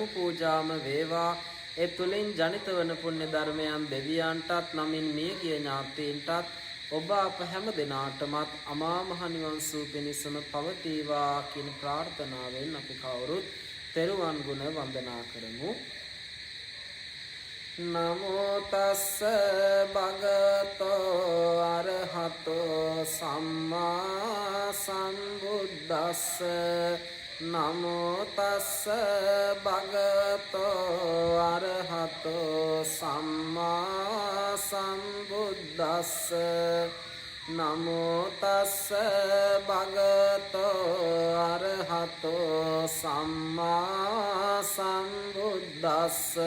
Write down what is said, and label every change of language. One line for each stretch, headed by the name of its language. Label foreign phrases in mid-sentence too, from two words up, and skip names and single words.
Sinhala: පූජාම වේවා. ඒ තුලින් ජනිත වන පුණ්‍ය ධර්මයන් දෙවියන්ටත් නමින් මියගිය ඥාතීන්ටත් ඔබ අප හැම දෙනාටමත් අමා මහ නිවන් සුව පිණිසම පවතිවා කියන ප්‍රාර්ථනාවෙන් අපි කවුරුත් තෙරුවන් ගුණ වන්දනා කරමු.
Pali: නමෝ තස්ස භගවතෝ අරහතෝ සම්මා සම්බුද්දස්ස නමෝ තස්ස භගවතෝ අරහතෝ සම්මා සම්බුද්දස්ස නමෝ තස්ස භගවතෝ අරහතෝ සම්මා සම්බුද්දස්ස